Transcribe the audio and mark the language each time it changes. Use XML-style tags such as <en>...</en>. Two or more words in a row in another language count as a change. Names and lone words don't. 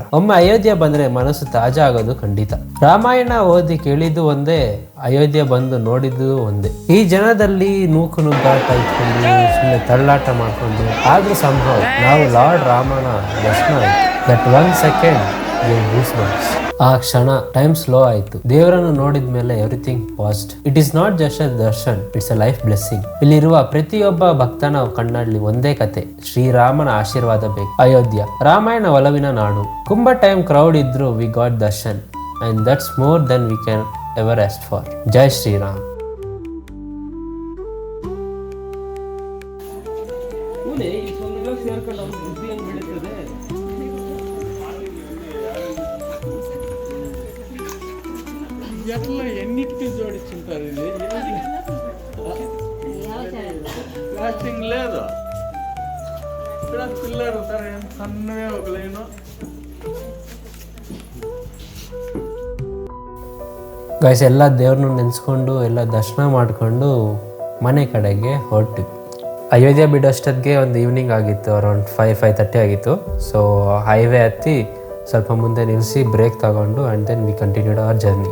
<kn>ಒಮ್ಮೆ ಅಯೋಧ್ಯೆ ಬಂದ್ರೆ ಮನಸ್ಸು ತಾಜಾ ಆಗೋದು ಖಂಡಿತ. ರಾಮಾಯಣ ಓದಿ ಕೇಳಿದ್ದು ಒಂದೇ, ಅಯೋಧ್ಯೆ ಬಂದು ನೋಡಿದ್ದು ಒಂದೇ. ಈ ಜನದಲ್ಲಿ ನುಗ್ಗಾಟ ಇಟ್ಕೊಂಡು ಸುಮ್ಮನೆ ತಳ್ಳಾಟ ಮಾಡ್ಕೊಂಡು ಆದ್ರೂ ಸಂಭವ ನಾವು ಲಾರ್ಡ್ ರಾಮನ ದರ್ಶನ ಆಯ್ತು.</kn> <en>that 1 second</en> <kn>ಆ ಕ್ಷಣ</kn> <en>time slow</en> <kn>ಆಯ್ತು. ದೇವರನ್ನು ನೋಡಿದ ಮೇಲೆ</kn> <en>everything passed. it is not just a darshan, it's a life blessing.</en> <kn>ಇಲ್ಲಿರುವ ಪ್ರತಿಯೊಬ್ಬ ಭಕ್ತನ ಕಣ್ಣಲ್ಲಿ ಒಂದೇ ಕತೆ, ಶ್ರೀರಾಮನ ಆಶೀರ್ವಾದ ಬೇಕು. ಅಯೋಧ್ಯ ರಾಮಾಯಣ ಒಲವಿನ ನಾಡು. ಕುಂಭ</kn> <en>time crowd ಇದ್ರು, we got darshan and that's more than we can ever ask for.</en> <kn>ಜೈ ಶ್ರೀರಾಮ್.</kn> <te>ఎట్లా ఎన్నిటికీ జోడించుంటారు? ఇది ప్లాస్టింగ్ లేదు. ఇక్కడ పిల్లలు సన్నగా ఒక లైను.</te> <kn>ಗೈಸ್, ಎಲ್ಲ ದೇವ್ರನ್ನ ನೆನೆಸ್ಕೊಂಡು ಎಲ್ಲ ದರ್ಶನ ಮಾಡಿಕೊಂಡು ಮನೆ ಕಡೆಗೆ ಹೊರಟು. ಅಯೋಧ್ಯೆ ಬಿಡೋಷ್ಟೊತ್ತಿಗೆ ಒಂದು ಈವ್ನಿಂಗ್ ಆಗಿತ್ತು, ಅರೌಂಡ್ 5-5:30 ಆಗಿತ್ತು. ಸೊ ಹೈವೇ ಹತ್ತಿ ಸ್ವಲ್ಪ ಮುಂದೆ ನಿಲ್ಲಿಸಿ ಬ್ರೇಕ್ ತಗೊಂಡು</kn> <en>and then we continued our journey.</en>